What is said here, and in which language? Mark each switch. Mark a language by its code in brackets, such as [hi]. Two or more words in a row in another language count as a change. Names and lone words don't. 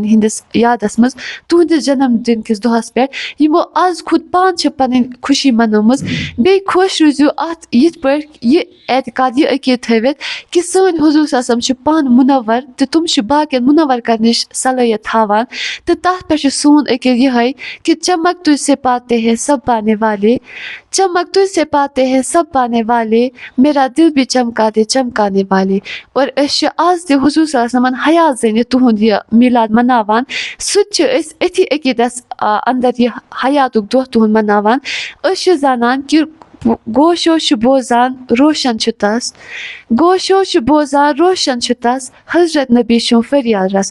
[ks] ہِنٛدِس یادس منٛز تُہنٛدِس جنم دِن کِس دۄہس پٮ۪ٹھ یِمو آز خود پانہٕ چھِ پنٕنۍ خوشی منٲومٕژ، بیٚیہِ خۄش روٗزِو اتھ یِتھ پٲٹھۍ یہِ اعتقاد یہِ عقیٖد تھٲوِتھ کہِ سٲنۍ حضوٗر [ar] صلی اللہ علیہ وسلم [ks] چھِ پانہٕ مُنور تہٕ تِم چھِ باقین مُنور کرنٕچ صلٲحیت تھاوان، تہٕ تتھ پٮ۪ٹھ چھُ سون عقیٖد یِہوٚے کہِ [ur] چمک تُجھ سے پاتے ہیں سب پانے والے، چمک تُجھ سے پاتے ہیں سب پانے والے، میرا دل بھی چمکا دے چمکانے والے۔ [ks] اور أسۍ چھِ آز تہِ حضوٗر [ar] صلی اللہ علیہ وسلمن [ks] حیات زٔنِتھ تُہُنٛد یہِ میلاد مناوان، سُہ تہِ چھِ أسۍ أتھی عقیٖدس انٛدر یہِ حیاتُک دۄہ تُہُنٛد مناوان۔ أسۍ چھِ زانان کہِ گوشو چھُ بوزان روشن چھُ تس، گوشو چھُ بوزان روشن چھُ تس، حضرت نبی چھُم فریاد رس۔